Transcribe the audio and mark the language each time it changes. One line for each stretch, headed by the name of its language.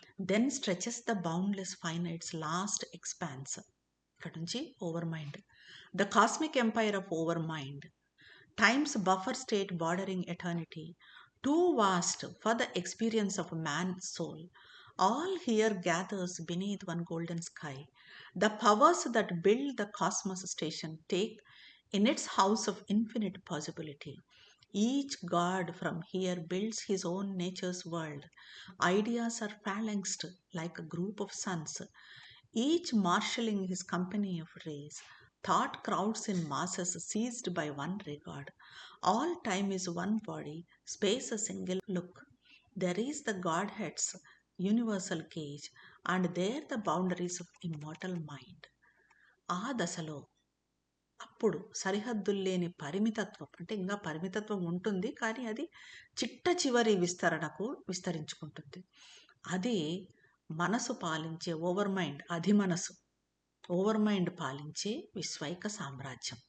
English: Then stretches the boundless finites last expanse. ఇక్కడ నుంచి overmind, the cosmic empire of overmind, times buffer state bordering eternity, too vast for the experience of man's soul. All here gathers beneath one golden sky. The powers that build the cosmos station take in its house of infinite possibility. Each god from here builds his own nature's world. Ideas are phalanxed like a group of suns, each marshalling his company of rays. Thought crowds in masses seized by one regard. All time is one body, space a single look. There is the Godhead's universal cage, and there the boundaries of immortal mind.
Telugu: ఆ దశలో అప్పుడు సరిహద్దులు లేని పరిమితత్వం, అంటే ఇంకా పరిమితత్వం ఉంటుంది కానీ అది చిట్ట చివరి విస్తరణకు విస్తరించుకుంటుంది. అది మనసు పాలించే ఓవర్ మైండ్, అది మనసు ఓవర్ మైండ్ పాలించే విశ్వైక సామ్రాజ్యం.